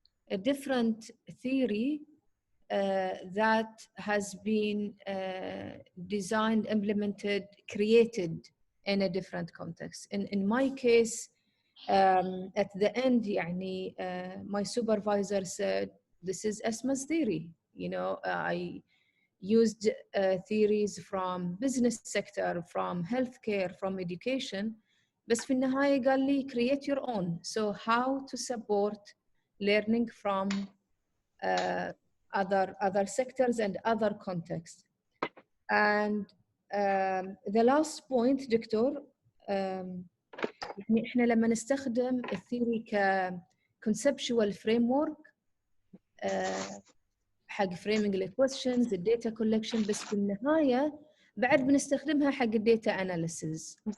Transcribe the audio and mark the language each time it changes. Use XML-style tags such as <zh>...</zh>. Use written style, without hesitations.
<en>a different theory that has been designed, implemented, created in a different context. In my case, at the end,</en> <ar>يعني,</ar> <en>my supervisor said, "This is Asmaa's theory." You know, I used theories from business sector, from healthcare, from education.</en> <ar>بس في النهاية قال لي</ar> <en>create your own. So how to support learning from other sectors and other contexts. And the last point</en> <ar>دكتور, يعني احنا لما نستخدم الثيوري ك</ar> <en>conceptual framework</en> <ar>حق</ar> <en>framing the questions, the data collection,</en> <ar>بس في النهاية بعد بنستخدمها حق الداتا analysis.</ar>